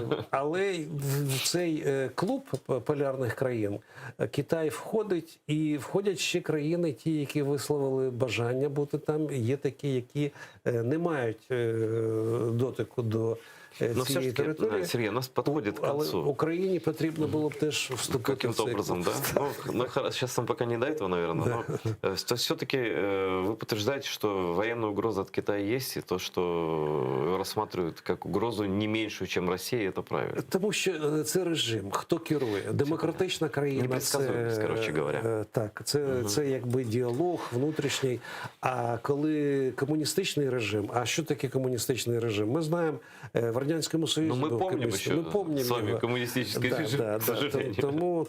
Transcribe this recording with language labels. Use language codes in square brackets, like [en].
[uk] Але в цей клуб полярних країн Китай входить, і входять ще країни, ті, які висловили бажання бути там, є такі, які не мають дотику до цієї території. Сергій, нас підходить [ru] к концу. [uk] Але Україні потрібно було б теж вступити в [ru] каким-то [uk] цей [ru] образом, да? Ну, сейчас нам пока не до этого, наверное. Но все-таки вы подтверждаете, что военная угроза от Китая есть, и то, что рассматривают как угрозу не меньшую, чем Россия, это правильно. [uk] Тому що це режим. Хто керує? Демократична країна. [ru] Непредсказуемость, короче говоря. [uk] Так, це якби діалог внутрішній. А коли комуністичний режим, а що таке комуністичний режим? Ми знаємо, в Радянському Союзі [ru] мы помним еще с вами коммунистический режим, к сожалению.